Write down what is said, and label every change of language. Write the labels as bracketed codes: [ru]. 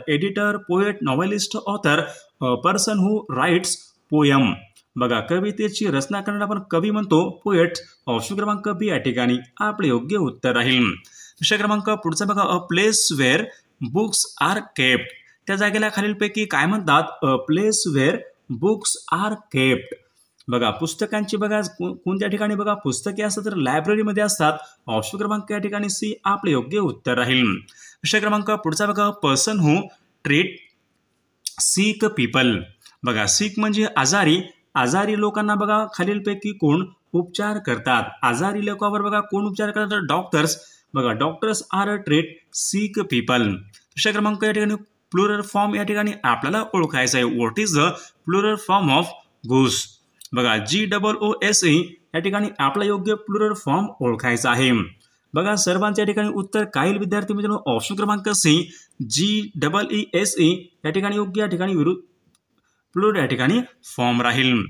[en] Editor, poet, novelist, author. A person who writes poem. [mr] बघा कवितेची रचना करणारा आपण कवी म्हणतो पोएट. ऑप्शन क्रमांक बी या ठिकाणी आपले योग्य उत्तर राहील. प्रश्न क्रमांक पुढचा बघा, [en] A place where books are kept. [mr] त्या जागेला खालीलपैकी काय म्हणतात? [en] A place where books are kept. [mr] बघा पुस्तकांची बघा कोणत्या ठिकाणी बघा पुस्तके असतात तर लायब्ररीमध्ये असतात. ऑप्शन क्रमांक या ठिकाणी सी आपले योग्य उत्तर राहील. विषय क्रमांक पुढचा बघा [en] Person who treat sick people. [mr] बघा सिक म्हणजे आजारी. आजारी लोकांना बघा खालीलपैकी कोण उपचार करतात? आजारी लोकांवर बघा कोण उपचार करतात? [en] Doctors. बघा doctors are treat sick people. [mr] विषय क्रमांक या ठिकाणी प्लुरल फॉर्म या ठिकाणी आपल्याला ओळखायचा आहे. [en] What is the plural form of goose? [mr] बघा GOOSE या ठिकाणी आपला योग्य प्लुरल फॉर्म ओळखायचा आहे. बघा सर्वांच्या ठिकाणी उत्तर काही विद्यार्थी मित्रांनो ऑप्शन क्रमांक सी GEESE या ठिकाणी योग्य या ठिकाणी विरुद्ध प्लुरल या ठिकाणी फॉर्म राहील.